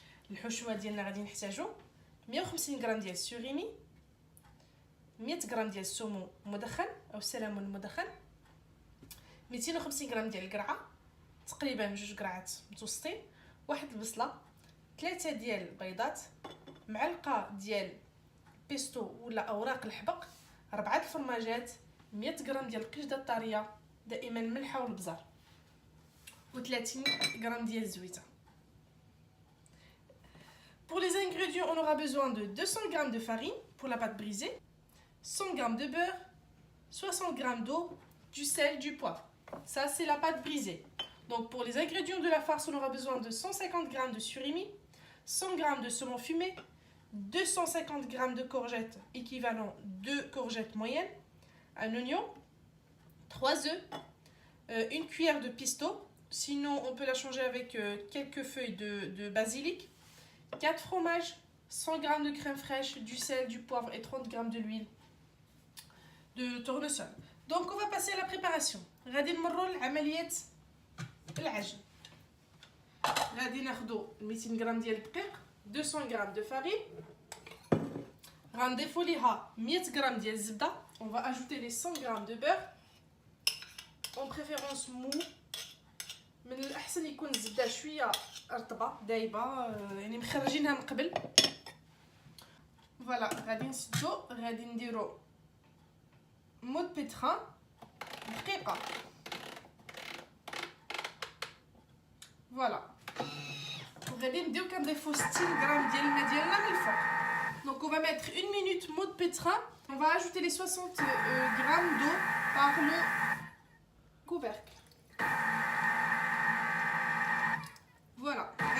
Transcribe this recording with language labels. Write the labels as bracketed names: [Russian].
[Arabic] الحشوه ديالنا غادي نحتاجو 150 غرام ديال السوريمي، 100 غرام ديال السومو مدخن او السلمون المدخن، 250 غرام ديال القرعه، تقريبا 2 قرعات متوسطين، واحد البصله، 3 ديال البيضات، معلقه ديال بيستو ولا اوراق الحبق، 4 الفرماجات، 100 غرام ديال القشده الطريه دائما الملحه والبزار، و30 غرام ديال الزويته. [French] Pour les ingrédients, on aura besoin de 200 g de farine pour la pâte brisée, 100 g de beurre, 60 g d'eau, du sel, du poivre. Ça, c'est la pâte brisée. Donc, pour les ingrédients de la farce, on aura besoin de 150 g de surimi, 100 g de saumon fumé, 250 g de courgettes, équivalent 2 courgettes moyennes, un oignon, 3 œufs, une cuillère de pesto, sinon on peut la changer avec quelques feuilles de basilic, 4 fromages, 100 g de crème fraîche, du sel, du poivre et 30 g de l'huile de tournesol. Donc on va passer à la préparation. [Arabic] غادي نمروا لعمليه العجن. غادي ناخذوا 200 g ديال الدقيق، [French] 200 g de farine, [Arabic] غنضيفوا ليها 100 g ديال الزبده. [French] On va ajouter les 100 g de beurre, en préférence mou. [Arabic] من الاحسن يكون الزبده شويه رطبه دايبه، يعني مخرجينها من قبل. فوالا غادي نسدو، غادي نديرو مود بيتران دقيقه. فوالا وغادي نبداو كنضيفو 60 غرام ديال الماء ديالنا من الفوق. [French] Donc on va mettre 1 minute mode pétrin. On va ajouter les 60 grammes d'eau par le couvercle. Voilà.